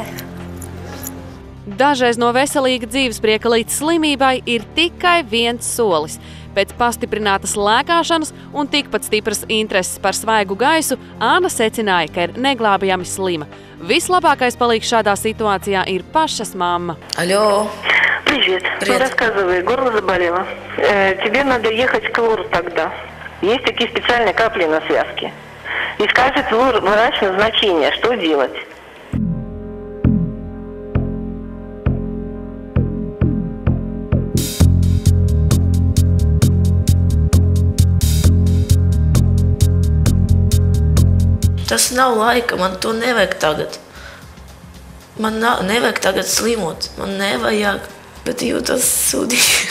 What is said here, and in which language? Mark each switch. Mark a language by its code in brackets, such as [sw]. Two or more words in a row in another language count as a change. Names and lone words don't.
[lv] Dažreiz no veselīga dzīvesprieka līdz slimībai ir tikai viens solis. Pēc pastiprinātas lēkāšanas un tikpat stipras intereses par svaigu gaisu Āna secināja, ka ir neglābjami slima. Vislabākais palīgs šādā situācijā ir pašas mamma. [ru] Алло. Привет. Привет. Рассказывай, горло заболело. Тебе надо ехать к лору тогда. Есть такие специальные капли на связке. И скажет врач назначение, что делать. [lv] Tas nav laika, man to nevajag tagad. Man nevajag tagad slimot, man nevajag, bet jūtas sūdīgi.